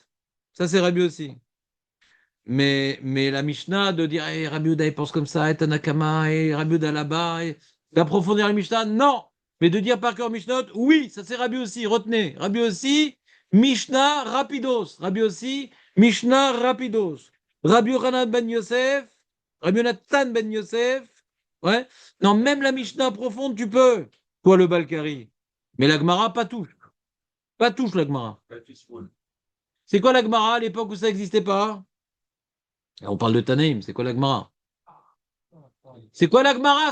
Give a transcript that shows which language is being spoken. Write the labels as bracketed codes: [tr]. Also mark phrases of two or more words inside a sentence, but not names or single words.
[fr] Ça, c'est Rabbi aussi. Mais la Mishnah de dire hey, Rabbi Yehuda il pense comme ça, et Tanakama, et Rabbi Yehuda là-bas, et d'approfondir la Mishnah, non. Mais de dire par cœur Mishnah, oui, ça c'est Rabbi aussi, retenez. Rabbi aussi, Mishnah rapidos. Rabbi aussi, Mishnah rapidos. Rabbi Yochanan ben Yosef, Rabbi Yonatan ben Yosef, ouais. Non, même la Mishnah profonde, tu peux, toi le Balkari. Mais la Gemara, pas touche. Pas touche la Gemara. C'est quoi la Gemara à l'époque où ça n'existait pas? On parle de Tanaïm, c'est quoi la Gemara? C'est quoi la Gemara?